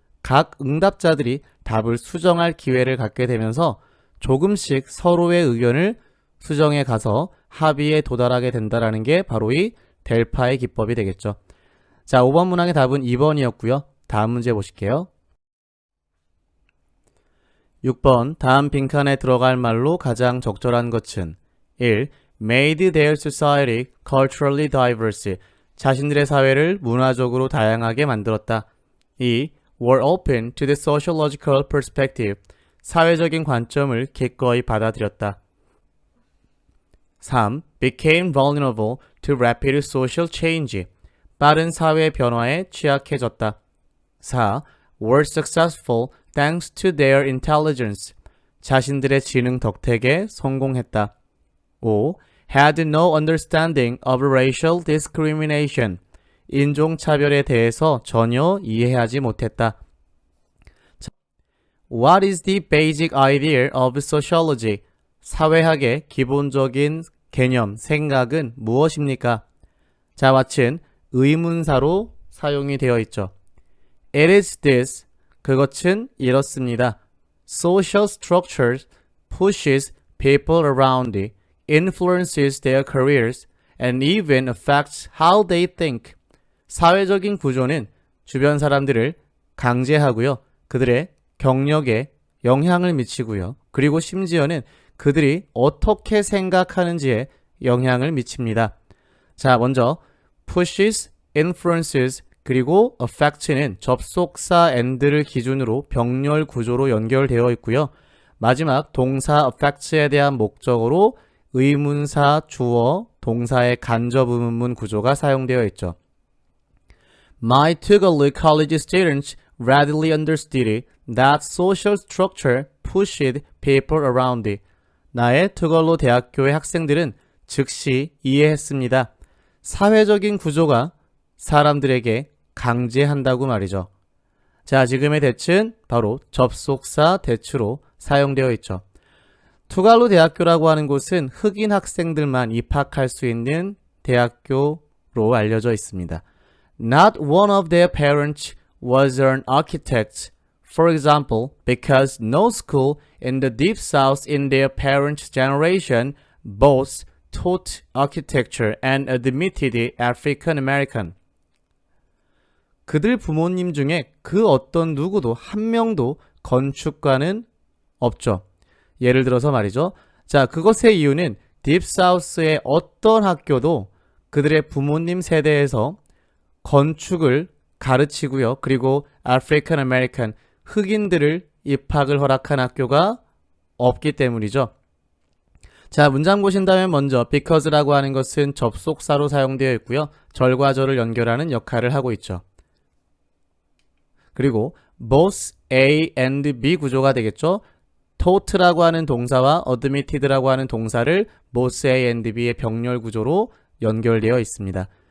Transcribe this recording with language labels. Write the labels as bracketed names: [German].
[Korean] 각 응답자들이 답을 수정할 기회를 갖게 되면서 조금씩 서로의 의견을 수정해 가서 합의에 도달하게 된다는 게 바로 이 델파의 기법이 되겠죠. 자, 5번 문항의 답은 2번이었고요. 다음 문제 보실게요. 6번 다음 빈칸에 들어갈 말로 가장 적절한 것은 1. [English] Made their society culturally diverse. [Korean] 자신들의 사회를 문화적으로 다양하게 만들었다. [English] 2. Were open to the sociological perspective. [Korean] 사회적인 관점을 기꺼이 받아들였다. 3. [English] Became vulnerable to rapid social change. [Korean] 빠른 사회 변화에 취약해졌다. 4. [English] Were successful thanks to their intelligence. [Korean] 자신들의 지능 덕택에 성공했다. 5. [English] Had no understanding of racial discrimination. [Korean] 인종차별에 대해서 전혀 이해하지 못했다. [English] What is the basic idea of sociology? [Korean] 사회학의 기본적인 개념, 생각은 무엇입니까? 자, 왓슨 의문사로 사용이 되어 있죠. [English] It is this. [Korean] 그것은 이렇습니다. [English] Social structures pushes people around, influences their careers, and even affects how they think. [Korean] 사회적인 구조는 주변 사람들을 강제하고요. 그들의 경력에 영향을 미치고요. 그리고 심지어는 그들이 어떻게 생각하는지에 영향을 미칩니다. 자, 먼저 pushes, influences, 그리고 affect는 접속사 and를 기준으로 병렬 구조로 연결되어 있고요. 마지막 동사 affect에 대한 목적어로 의문사, 주어, 동사의 간접 의문문 구조가 사용되어 있죠. [English] My Tuvalu college students readily understood that social structure pushed people around. [Korean] 나의 투걸로 대학교의 학생들은 즉시 이해했습니다. 사회적인 구조가 사람들에게 강제한다고 말이죠. 자, 지금의 대츠는 바로 접속사 대츠로 사용되어 있죠. 투갈루 대학교라고 하는 곳은 흑인 학생들만 입학할 수 있는 대학교로 알려져 있습니다. [English] Not one of their parents was an architect, for example, because no school in the Deep South in their parents' generation both taught architecture and admitted African American. [Korean] 그들 부모님 중에 그 어떤 누구도 한 명도 건축과는 없죠. 예를 들어서 말이죠. 자, 그것의 이유는 딥사우스의 어떤 학교도 그들의 부모님 세대에서 건축을 가르치고요. 그리고 아프리칸 아메리칸 흑인들을 입학을 허락한 학교가 없기 때문이죠. 자, 문장 보신다면 먼저 because라고 하는 것은 접속사로 사용되어 있고요. 절과 절을 연결하는 역할을 하고 있죠. 그리고 both A and B 구조가 되겠죠. taught라고 하는 동사와 admitted라고 하는 동사를 both A and B의 병렬 구조로 연결되어 있습니다.